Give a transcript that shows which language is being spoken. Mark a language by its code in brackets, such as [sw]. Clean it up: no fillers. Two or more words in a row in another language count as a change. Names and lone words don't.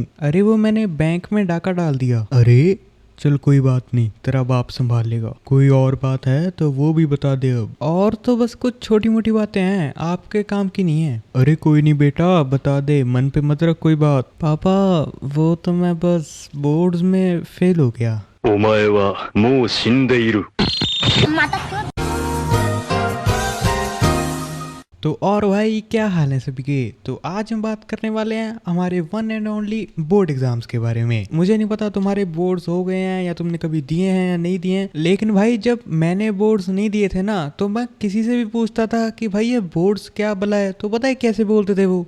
[hi] अरे वो मैंने बैंक में डाका डाल दिया। अरे चल कोई बात नहीं, तेरा बाप संभाल लेगा। कोई और बात है तो वो भी बता दे अब। और तो बस कुछ छोटी मोटी बातें हैं, आपके काम की नहीं है। अरे कोई नहीं बेटा, बता दे, मन पे मत रख कोई बात। पापा वो तो मैं बस बोर्ड्स में फेल हो गया। [ja] お前はもう死んでいる。 [hi] तो और भाई क्या हाल है सभी के? तो आज हम बात करने वाले हैं हमारे [en] one and only board exams [hi] के बारे में। मुझे नहीं पता तुम्हारे बोर्ड्स हो गए हैं या तुमने कभी दिए हैं या नहीं दिए हैं, लेकिन भाई जब मैंने बोर्ड्स नहीं दिए थे ना, तो मैं किसी से भी पूछता था कि भाई ये बोर्ड्स क्या भला है, तो पता है कैसे बोलते थे वो